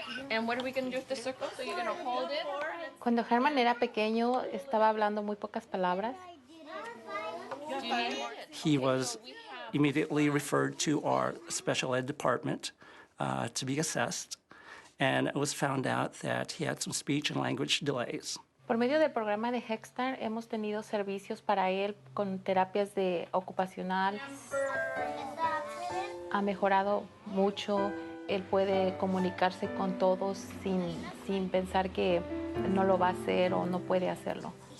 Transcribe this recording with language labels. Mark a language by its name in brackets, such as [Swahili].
[English] And what are we going to do with the circle? So you're going to hold it? [Spanish] Cuando Herman era pequeño, estaba hablando muy pocas palabras. [English] He was immediately referred to our special ed department to be assessed, and it was found out that he had some speech and language delays. [Spanish] Por medio del programa de Head Start hemos tenido servicios para él con terapias de ocupacional. Ha mejorado mucho. Él puede comunicarse con todos sin pensar que no lo va a hacer o no puede hacerlo.